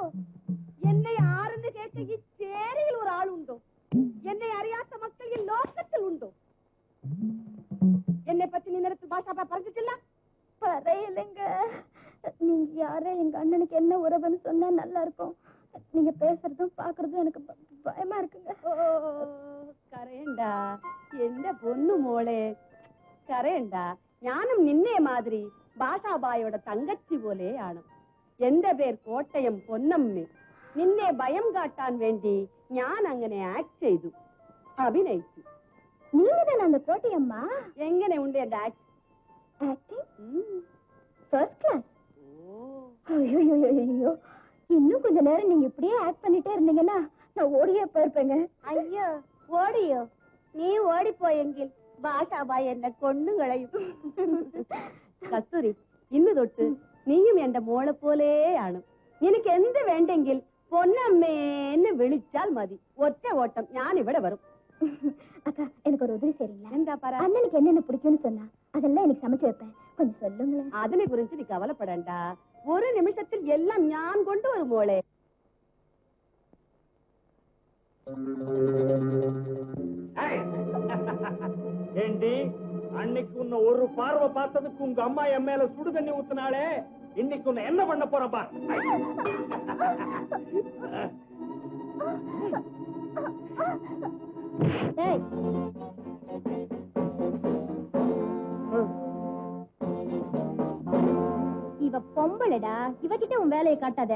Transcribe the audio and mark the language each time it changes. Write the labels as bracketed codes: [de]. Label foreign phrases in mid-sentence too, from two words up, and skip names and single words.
[ml] എന്നെ ആരെന്ന് കേട്ട ഈ ചേരിയിൽ ഒരാളുണ്ടോ? എന്നെ അറിയാത്ത മക്കൾ ഈ ലോകത്തിൽ ഉണ്ടോ? [ta] என்னை பத்தி நீ நேரத்து பாஷாப்பா பறந்துட்டில்ல? பறையிலங்க. நீங்க யாரே எங்க அண்ணனுக்கு என்ன உறவுன்னு சொன்னா நல்லா இருக்கும். நீங்க பேசுறதும் பாக்குறதும் எனக்கு பயமா இருக்குங்க. [ml] കരയണ്ട എന്റെ പൊന്നു മോളെ, കരയണ്ട. ഞാനും നിന്നെ മാതിരി ഭാഷാബായുടെ തങ്കച്ചി പോലെയാണ്. എന്റെ പേർ കോട്ടയം പൊന്നമ്മ. നിന്നെ ഭയം കാട്ടാൻ വേണ്ടി ഞാൻ അങ്ങനെ ആക്ട് ചെയ്തു, അഭിനയിച്ചു. [ta] நீங்க தானே அந்த கோட்டையம்மா? [ml] എങ്ങനെ ഉണ്ട് എന്റെ ആക്ട്? [en] acting first class. [ta] ஐயோ, இன்னும் கொஞ்ச நேரம் நீங்க இப்படியே ஆக்ட் பண்ணிட்டே இருந்தீங்கன்னா நான் ஓடியே போயிருப்பேங்க. [ml] അയ്യോ, ഓടിയോ? നീ ഓടിപ്പോയെങ്കിൽ ഭാഷാബായി എന്നെ കൊന്നുകളയും. കസ്തൂരി, ഇന്ന് തൊട്ട് നീയും എന്റെ മോളെ പോലെയാണ്. നിനക്ക് എന്ത് വേണ്ടെങ്കിൽ പൊന്നമ്മേന്ന് വിളിച്ചാൽ മതി. ഒറ്റ ഓട്ടം ഞാൻ ഇവിടെ വരും. [ta] அக்கா, எனக்கு ஒரு உதவி செய்றீங்களா? [ml] എന്താ പറ? [ta] அண்ணனுக்கு என்னென்ன பிடிக்கும்னு சொன்னா அதெல்லாம் எனக்கு சமைச்சு வைப்பேன். கொஞ்சம் சொல்லுங்களேன். [ml] അതിനെ കുറിച്ച് നീ കവലപ്പെടണ്ട. ഒരു നിമിഷത്തിൽ എല്ലാം ഞാൻ കൊണ്ടുവരും മോളെ. [ta] ஏண்டி, அன்னைக்கு உன்னை ஒரு பார்வை பார்த்ததுக்கு உங்க அம்மா என் மேல சுடு தண்ணி ஊத்தினாலே, இன்னைக்கு உன்னை என்ன பண்ண போறேன் பார். ஏய், இவ பொம்பளடா, இவகிட்ட உன் வேலையை காட்டாத.